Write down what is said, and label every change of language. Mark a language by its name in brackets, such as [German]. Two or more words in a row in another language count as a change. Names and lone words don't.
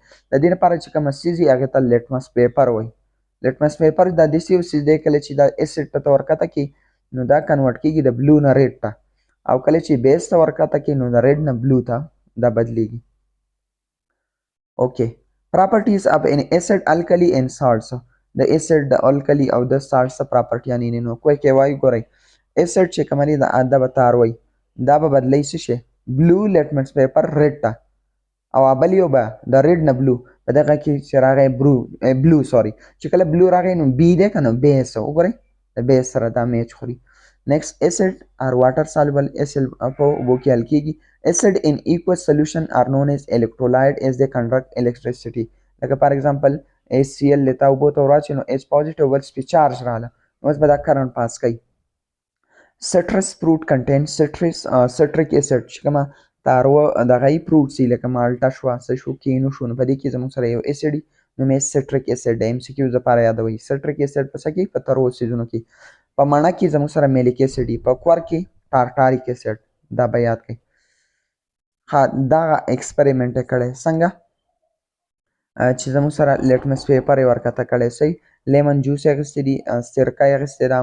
[Pashto] د دې لپاره چې کومه څیز وي هغې ته [English] litmus paper [Pashto] وایي. [English] litmus paper [Pashto] دا داسې یو څیز دی کله چې دا اسید ته ورکته کړي نو دا کنورټ کېږي د بلو نه ریډ ته او کله چې بیس ته ورکته کړي نو د ریډ نه بلو ته دا بدلیږي. [English] okay properties of an acid alkali and salts. [Pashto] د acid د alkali او د salts پراپرټیانې نو کوی کې وایي ګورئ acid چې کومه دی دا به تار وایي دا به بدلی څه شي [English] blue litmus paper red [Pashto] ته او بل یو به د ریډ نه بلو په دغه کې چې راغی بلو سوري چې کله بلو راغی نو بی دی که نه بیس وګورئ د بیس سره دا میچ خوري. [English] نیکسټ acid or water soluble acid [Pashto] په اوبو کې حل کېږي. [English] Acid in aqueous solution are known as electrolyte as they conduct electricity. [Pashto] لکه [English] for example [Pashto] HCl لته اوبو ته ور واچوي نو H positive ورس پې چارج راغله نو اوس به دا [English] current pass [Pashto] کوي. [English] citrus fruit contains citric acid [Pashto] چې کومه تاروه دغه یي فروټس دي لکه مالټه شوه څه شو کینو شو نو په دې کې زموږ سره یو اسید وي نوم یې [English] citric acid [Pashto] دی. MCQs دپاره یادوئ [English] citric acid [Pashto] په څه کې په تروو څیزونو کې. په مڼه کې زموږ سره [English] malic acid [Pashto] وي. په کور کې [English] tartaric acid [Pashto] دا به یاد کړئ. ها دا ایکسپریمنټ یې کړی څنګه چې زموږ سره [English] litmus paper [Pashto] یې ورکته کړی صحیح [English] lemon juice [Pashto] یې اخیستی دي سرکه یې اخیستې ده